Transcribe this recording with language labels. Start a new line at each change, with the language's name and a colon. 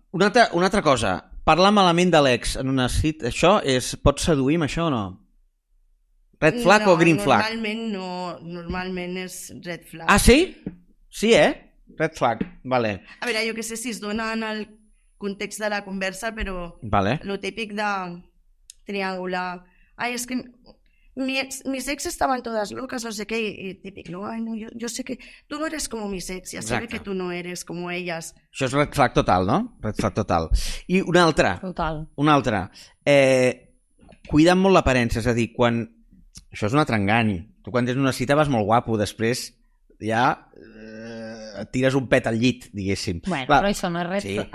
Catalan: Una altra cosa, parlar malament de l'ex en una cita, això pot seduir amb això o no? Red flag o green flag? Normalment és red flag. Ah, sí? Sí, Red flag, vale. A veure, jo que sé si es dona en el context de la conversa, però lo típic de triangular. Ai, és que
Spanish: mis ex estaban todas locas, no sé qué, y típic, no, ay, no, yo sé que tú no eres como mis ex, ya sabe que tú no eres como ellas.
Catalan: Això és red flag total, no? Red flag total. I una altra. Total. Una altra. Cuidant molt l'aparença, és a dir, quan... Això és un altre engany. Tu quan tens una cita vas molt guapo, després ja et tires un pet al llit, diguéssim. Bueno, clar, però això no és red flag.